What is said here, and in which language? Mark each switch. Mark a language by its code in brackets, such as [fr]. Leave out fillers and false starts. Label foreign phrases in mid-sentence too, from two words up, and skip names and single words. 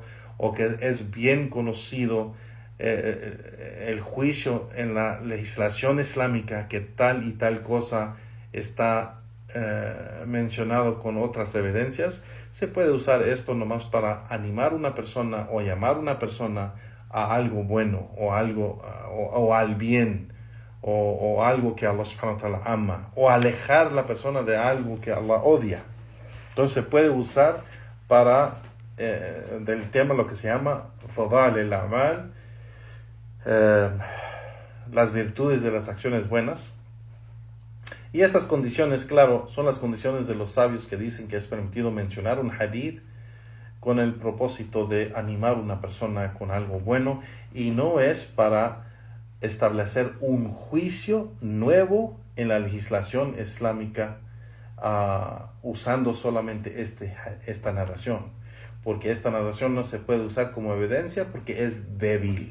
[es] o que es bien conocido el juicio en la legislación islámica que tal y tal cosa está mencionado con otras evidencias, se puede usar esto nomás para animar a una persona o llamar a una persona a algo bueno o algo o al bien o algo que Allah [ar] سبحانه وتعالى [es] ama, o alejar a la persona de algo que Allah odia. Entonces se puede usar para del tema lo que se llama [ar] فضل الأعمال, [es] las virtudes de las acciones buenas. Y estas condiciones, claro, son las condiciones de los sabios que dicen que es permitido mencionar un hadith con el propósito de animar a una persona con algo bueno, y no es para establecer un juicio nuevo en la legislación islámica usando solamente esta narración, porque esta narración no se puede usar como evidencia porque es débil.